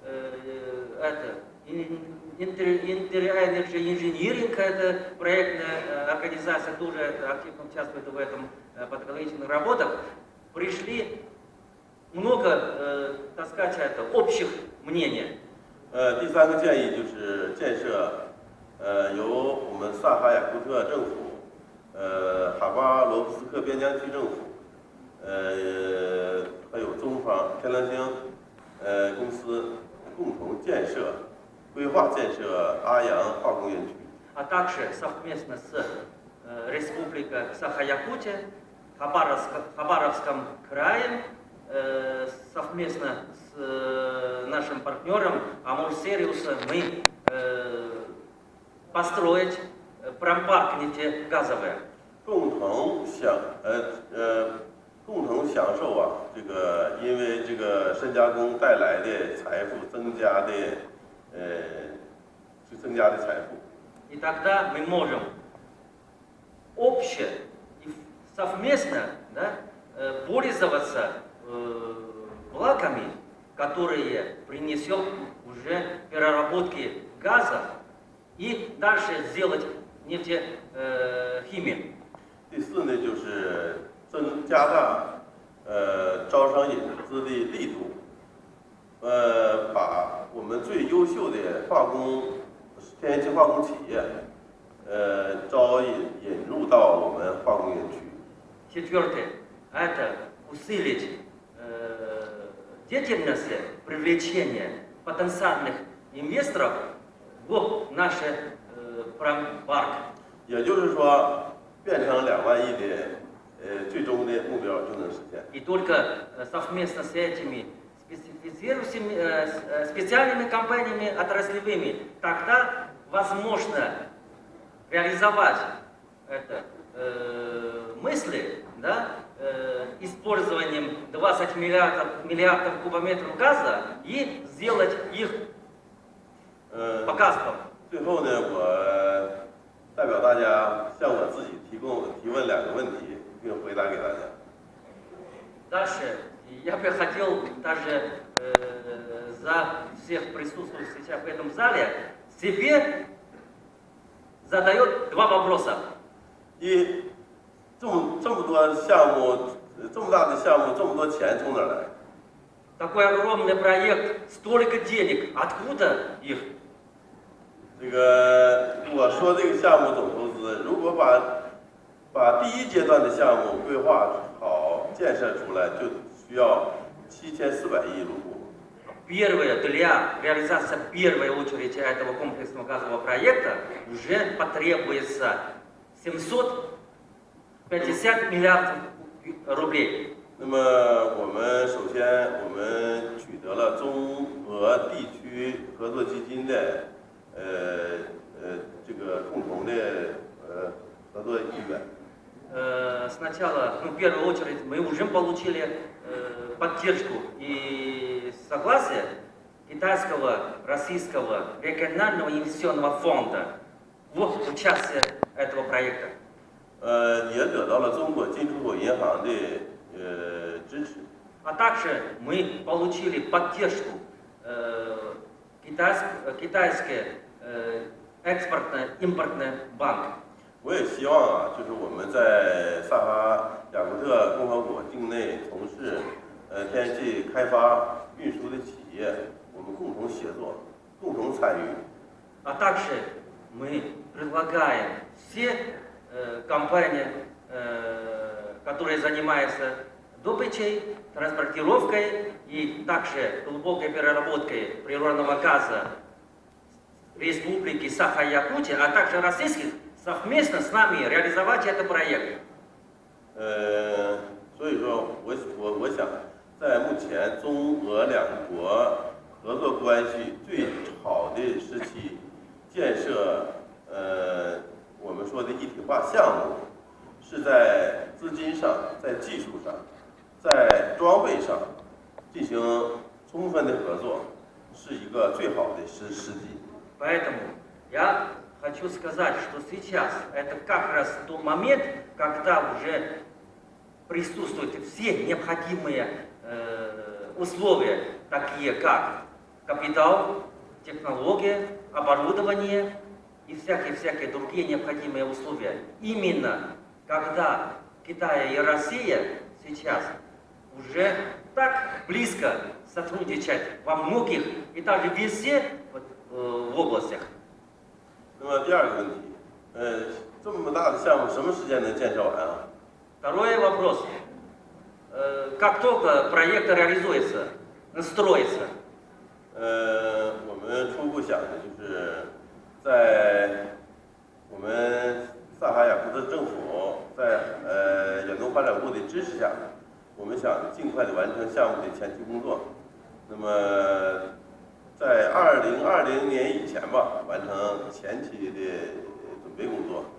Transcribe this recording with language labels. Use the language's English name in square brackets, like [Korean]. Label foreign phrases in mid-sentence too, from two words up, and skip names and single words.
[Russian] Интерэнерджи Инжиниринг, это проектная организация, тоже активно участвует в этом подготовительных работах, пришли много, так сказать, общих мнений. [Chinese] 第三个建议就是建设，由我们萨哈雅库特政府，哈巴罗夫斯克边疆区政府，还有中方天狼星，公司共同规划建设阿阳化工园区。 [Russian] А также совместно с Республикой Саха-Якутия, Хабаровском крае, совместно с нашим партнером Амур Сериуса мы построить промпарк нефтегазовый. [Chinese] 共同享受啊，这个因为这个深加工带来的财富增加的财富。 [Russian] И тогда мы можем общее и совместно, да, пользоваться благами, которые принесет уже переработки газа и дальше сделать нефтехимию. [Chinese] 第四呢，就是加大招商引资的力度，把我们最优秀的天然气化工企业，引入到我们化工园区。 [Russian] Четвертое – это усилить деятельность привлечения потенциальных инвесторов в наш промпарк. [Chinese] 也就是说，变成2万亿的最终的目标就能实现。 [Russian] И только совместно с этими специальными компаниями отраслевыми тогда возможно реализовать это мысли, да, использованием 20 миллиардов кубометров газа и сделать их показом. [Chinese] 最后呢，我代表大家向我自己提问2个问题，并回答给大家。 [Russian] Дальше я бы хотел даже за всех присутствующих сейчас в этом зале себе задает 2 вопроса. [Chinese] 这么多项目，这么大的项目，这么多钱从哪儿来？ [Russian] Такой огромный проект, столько денег, откуда их? [Chinese] 这个我说这个项目总投资，如果把第1阶段的项目规划好、建设出来，就需要7400亿卢布。 [Russian] Первое, для реализации первой очереди этого комплексного газового проекта уже потребуется 750 миллиардов рублей. [Chinese] 那么首先我们取得了中俄地区合作基金的这个共同的合作意愿。 [Russian] Сначала, в первую очередь, мы уже получили поддержку и согласие китайского, российского регионального инвестиционного фонда в участие этого проекта. [Chinese] 也得到了中国进出口银行的支持。 [Russian] А также мы получили поддержку китайской экспортно-импортный банк. [Chinese] 我也希望啊，就是我们在萨哈雅库特共和国境内从事天然气开发运输的企业，我们共同协作，共同参与。 [Russian] А также мы предлагаем все компании, которые занимаются добычей, транспортировкой и также глубокой переработкой природного газа Республики Саха-Якутия, а также российских, совместно с нами реализовать этот проект. [Chinese] 所以说我想，在目前中俄2国合作关系最好的时期，建设我们说的一体化项目，是在资金上、在技术上、在装备上进行充分的合作，是一个最好的时机。 [Russian] Поэтому я хочу сказать, что сейчас это как раз тот момент, когда уже присутствуют все необходимые условия, такие как капитал, технология, оборудование и всякие другие необходимые условия. Именно когда Китай и Россия сейчас уже так близко сотрудничать во многих и даже везде вот, в областях. [Chinese] 那么第二个问题，这么大的项目什么时间能建设完啊？ [Russian] Второй вопрос. Как только проект реализуется, строится, [Chinese] 我们初步想的就是在我们萨哈雅库特政府在远东发展部的支持下，我们想尽快的完成项目的前期工作。那么在2020年以前吧，完成前期的准备工作。